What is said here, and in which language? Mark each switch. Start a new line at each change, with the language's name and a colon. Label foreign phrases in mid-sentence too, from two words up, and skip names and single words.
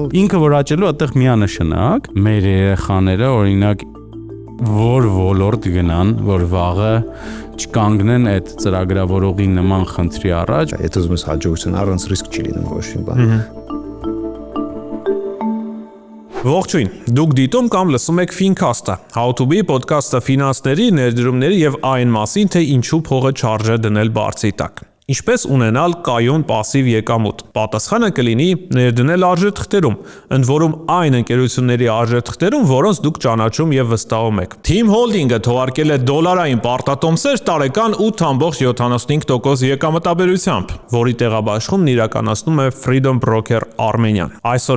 Armenian: Ինքը որ աճելու այդտեղ միանշանակ մեր երեխաները օրինակ որ ոլորտ գնան, որ վաղը չկանգնեն այդ ծրագրավորողի նման խնդրի առաջ։ Եթե ուզում ես հաջողություն առանց ռիսկ չի լինում ոչ մի բան։ Ողջույն, դուք դիտում կամ լսում եք Fincast-ը,
English: How to be
Armenian: podcast-ը ֆինանսների, ներդրումների եւ այն մասին, թե ինչու փողը չարժե դնել բարձի տակ։ Ինչպես ունենալ կայուն пассив եկամուտ։ Պատասխանը կլինի ներդնել արժեթղթերում, ընդ որում այն ընկերությունների արժեթղթերում, որոնց դուք ճանաչում եւ վստահում եք։ Team Holding-ը թողարկել է դոլարային պարտատոմսեր տարեկան 8.75% եկամտաբերությամբ, որի տեղաբաշխումն իրականացնում է Freedom Broker Armenian։ Այսօր